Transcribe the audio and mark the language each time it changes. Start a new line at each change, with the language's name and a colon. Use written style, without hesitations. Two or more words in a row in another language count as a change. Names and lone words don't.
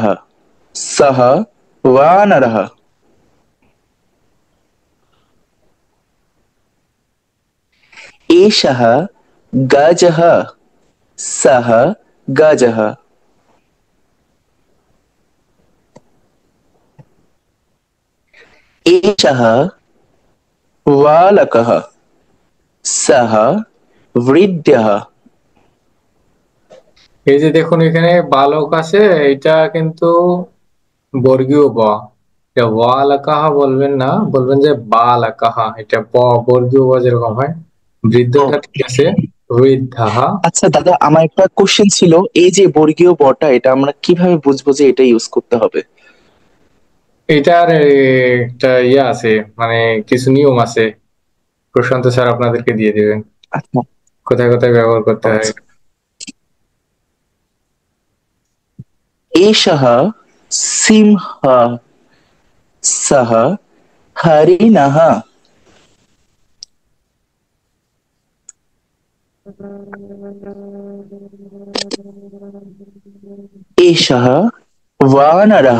Sanskrit: सः वानरः। एषः गजः। सः गजः। एषः बालकः। सः वृद्धः।
Bangla: এই যে দেখুন, এখানে বালক আছে, এটা কিন্তু বর্গীয় ব। এটা ওয়ালাকাহা বলবেন না, বলবেন যে বালাকাহা। এটা বর্গীয় ব যেরকম হয়। ও, বৃদ্ধটা ঠিক আছে, বৃদ্ধাহা। আচ্ছা দাদা আমার একটা কোশ্চেন ছিল, এই যে বর্গীয় বটা এটা আমরা কিভাবে বুঝবো যে এটা ইউজ করতে হবে? এটার একটা ইয়ে আছে, মানে কিছু নিয়ম আছে। প্রশান্ত স্যার আপনাদেরকে দিয়ে দিবেন আচ্ছা। কোথায় কোথায় ব্যবহার করতে হয়।
Sanskrit: আচ্ছা। एषः सिंहः। सः हरिणः। एषः वानरः।